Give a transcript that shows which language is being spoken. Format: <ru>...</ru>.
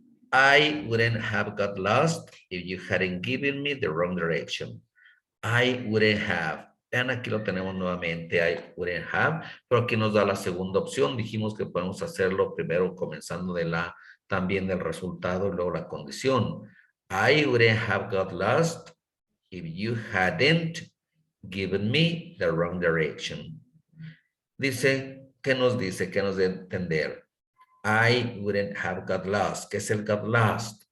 <en>I wouldn't have got lost if you hadn't given me the wrong direction. I wouldn't have.</en> <es>Vean, aquí lo tenemos nuevamente.</es> <en>I wouldn't have,</en> <es>pero aquí nos da la segunda opción. Dijimos que podemos hacerlo primero comenzando de también del resultado y luego la condición.</es> <en>I wouldn't have got lost if you hadn't given me the wrong direction.</en> <es>Dice, ¿qué nos dice? ¿Qué nos debe entender?</es> <en>I wouldn't have got lost.</en> <es>¿Qué es el got lost?</es>